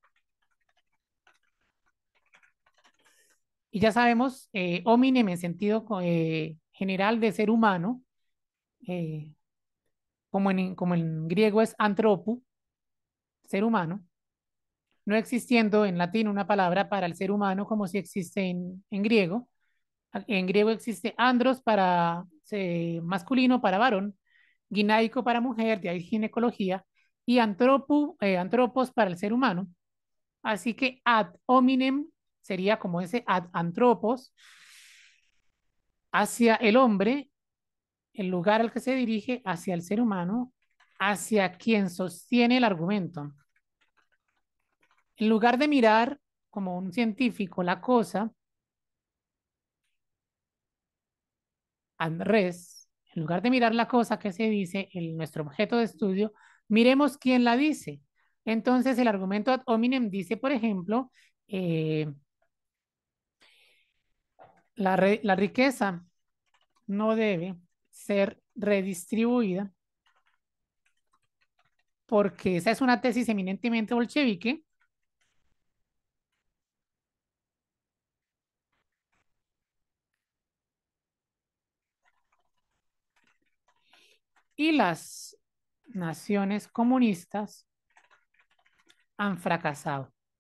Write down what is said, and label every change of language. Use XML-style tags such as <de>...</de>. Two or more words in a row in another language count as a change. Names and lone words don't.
<es>Y ya sabemos, hominem en sentido general de ser humano, eh, como en griego es antropo, ser humano, no existiendo en latín una palabra para el ser humano como si existe en griego. En griego existe andros para masculino, para varón, ginaico para mujer, de ahí ginecología, y antropos para el ser humano. Así que</es> <la>ad hominem</la> <es>sería como ese ad antropos hacia el hombre, el lugar al que se dirige, hacia el ser humano, hacia quien sostiene el argumento. En lugar de mirar como un científico la cosa, al revés, en lugar de mirar la cosa que se dice en nuestro objeto de estudio, miremos quién la dice. Entonces, el argumento</es> <la>ad hominem</la> <es>dice, por ejemplo, eh, la riqueza no debe ser redistribuida porque esa es una tesis eminentemente bolchevique y las naciones comunistas han fracasado.</es>